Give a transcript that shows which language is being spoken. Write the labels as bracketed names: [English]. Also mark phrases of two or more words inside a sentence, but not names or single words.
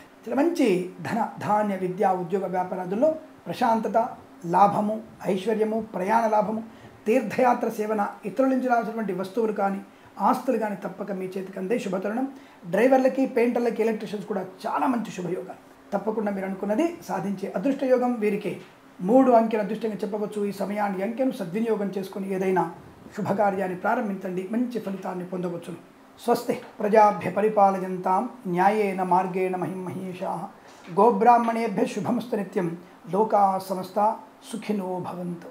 [Telugu] చాలా మంచి ధన, ధాన్య, విద్యా, ఉద్యోగ వ్యాపారాదుల్లో ప్రశాంతత, లాభము, ఐశ్వర్యము, ప్రయాణ లాభము, తీర్థయాత్ర సేవన, ఇతరుల నుంచి రావాల్సినటువంటి వస్తువులు కానీ ఆస్తులు కానీ తప్పక మీ చేతికి అందే శుభతరుణం. డ్రైవర్లకి, పెయింటర్లకి, ఎలక్ట్రీషియన్స్ కూడా చాలా మంచి శుభయోగాలు. తప్పకుండా మీరు అనుకున్నది సాధించే అదృష్టయోగం వీరికి 3 అంకెల అదృష్టంగా చెప్పవచ్చు. ఈ సమయాన్ని అంకెను సద్వినియోగం చేసుకుని ఏదైనా శుభకార్యాన్ని ప్రారంభించండి, మంచి ఫలితాన్ని పొందవచ్చును. [Sanskrit] స్వస్తి ప్రజాభ్య పరిపాలయంతాం న్యాయేన మార్గేణ మహిమహేషాః గోబ్రాహ్మణేభ్యः శుభమస్తు నిత్యం. లోకాः సమస్తాः సుఖినో భవంతు.